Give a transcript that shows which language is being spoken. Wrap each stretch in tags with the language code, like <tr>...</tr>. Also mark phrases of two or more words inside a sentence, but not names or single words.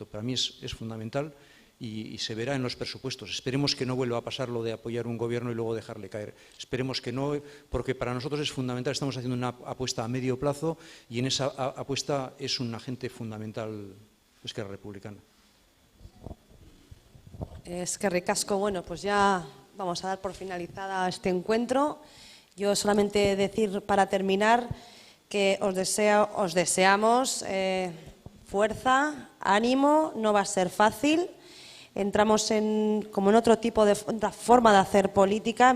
<es>Para mí es fundamental y se verá en los presupuestos. Esperemos que no vuelva a pasar lo de apoyar un gobierno y luego dejarle caer. Esperemos que no, porque para nosotros es fundamental. Estamos haciendo una apuesta a medio plazo y en esa apuesta es un agente fundamental Esquerra Republicana.</es> <eu>Eskerrik asko, bueno,</eu> <es>pues ya vamos a dar por finalizada este encuentro. Yo solamente decir para terminar que os deseamos fuerza, ánimo, no va a ser fácil. Entramos como en otro tipo de otra forma de hacer política.</es>